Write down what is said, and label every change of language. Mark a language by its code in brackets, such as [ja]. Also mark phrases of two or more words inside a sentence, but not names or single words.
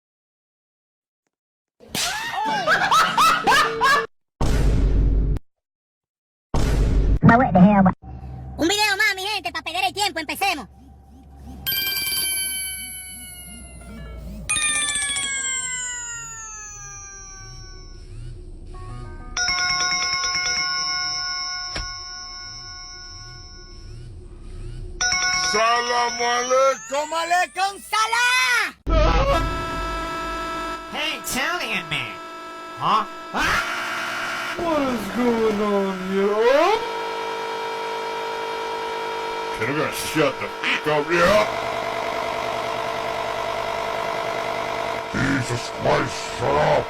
[es] Un video más, mi gente, para perder el tiempo, empecemos. [ar] سلام عليكم، عليكم سلام! [en] Hey, Italian man! Huh? What is going on here? Can I gotta shut the f*** up here? Jesus Christ, shut up!